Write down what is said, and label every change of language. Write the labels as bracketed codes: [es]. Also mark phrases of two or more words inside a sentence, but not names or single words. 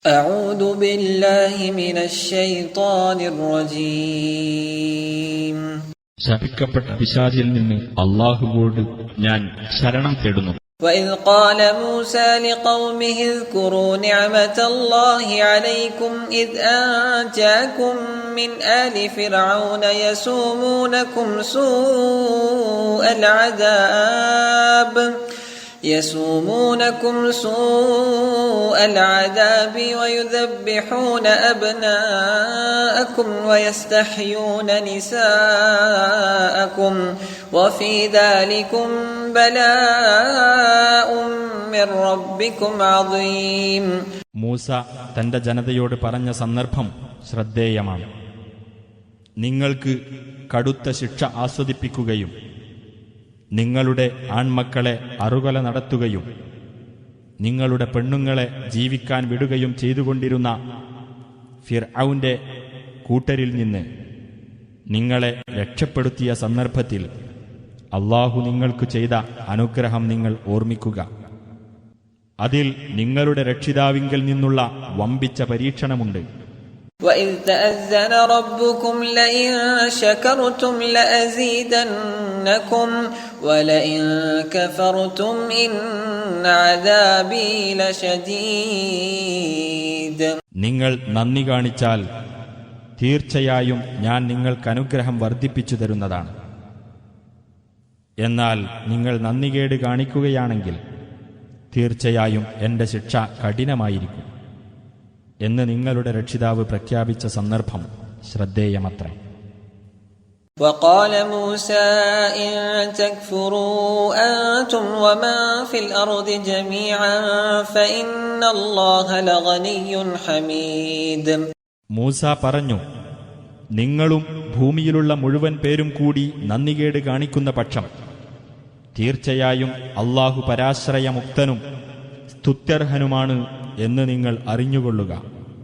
[ar] أعوذ بالله من الشيطان الرجيم. [ml] ശപിക്കപ്പെട്ട പിശാചിൽ നിന്ന് അല്ലാഹുവോട് ഞാൻ ശരണം തേടുന്നു. [ar] وإذ قال موسى لقومه اذكروا نعمة الله عليكم إذ أنجاكم من آل فرعون يسومونكم سوء العذاب ويذبحون أبناءكم ويستحيون نساءكم وفي ذلكم بلاء من ربكم عظيم. [ml] മൂസ തന്റെ ജനതയോട് പറഞ്ഞ സന്ദർഭം ശ്രദ്ധേയമാണ്. നിങ്ങൾക്ക് കടുത്ത ശിക്ഷ ആസ്വദിപ്പിക്കുകയും നിങ്ങളുടെ ആൺമക്കളെ അറുകൊല നടത്തുകയും നിങ്ങളുടെ പെണ്ണുങ്ങളെ ജീവിക്കാൻ വിടുകയും ചെയ്തുകൊണ്ടിരുന്ന ഫിർഔന്റെ കൂട്ടരിൽ നിന്ന് നിങ്ങളെ രക്ഷപ്പെടുത്തിയ സന്ദർഭത്തിൽ അല്ലാഹു നിങ്ങൾക്ക് ചെയ്ത അനുഗ്രഹം നിങ്ങൾ ഓർമ്മിക്കുക. അതിൽ നിങ്ങളുടെ രക്ഷിതാവിങ്കൽ നിന്നുള്ള വമ്പിച്ച പരീക്ഷണമുണ്ട്. [ar] وَإِذْ تَأَذَّنَ رَبُّكُمْ لَئِن شَكَرْتُمْ لَأَزِيدَنَّكُمْ وَلَئِن كَفَرْتُمْ إِنَّ عَذَابِي لَشَدِيدٌ. [ml] നിങ്ങൾ നന്ദി കാണിച്ചാൽ തീർച്ചയായും ഞാൻ നിങ്ങൾക്ക് അനുഗ്രഹം വർദ്ധിപ്പിച്ചു തരുന്നതാണ്. എന്നാൽ നിങ്ങൾ നന്ദികേട് കാണിക്കുകയാണെങ്കിൽ തീർച്ചയായും എന്റെ ശിക്ഷ കഠിനമായിരിക്കും എന്ന് നിങ്ങളുടെ രക്ഷിതാവ് പ്രഖ്യാപിച്ച സന്ദർഭം ശ്രദ്ധേയമത്രേ. [ar] وقال موسى إن تكفروا أنتم ومن في الأرض جميعا فإن الله لغني حميد. [ml] മൂസ പറഞ്ഞു, നിങ്ങളും ഭൂമിയിലുള്ള മുഴുവൻ പേരും കൂടി നന്ദികേട് കാണിക്കുന്ന പക്ഷം തീർച്ചയായും അല്ലാഹു പരാശ്രയമുക്തനും സ്തുത്യർഹനുമാണ് എന്ന് നിങ്ങൾ അറിഞ്ഞുകൊള്ളുക.